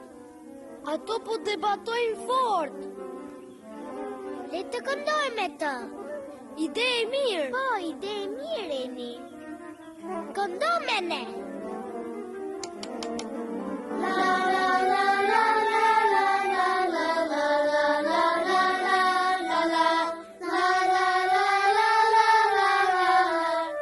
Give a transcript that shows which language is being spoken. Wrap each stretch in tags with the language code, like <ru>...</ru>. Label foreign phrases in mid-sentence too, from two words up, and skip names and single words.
<sq>Ato po debatojnë fort. Le të këndojmë me të. Ide e mirë. Po, ide e mirë, Eni. Këndo me ne. La la la la la la la la la la la la la la la.</sq>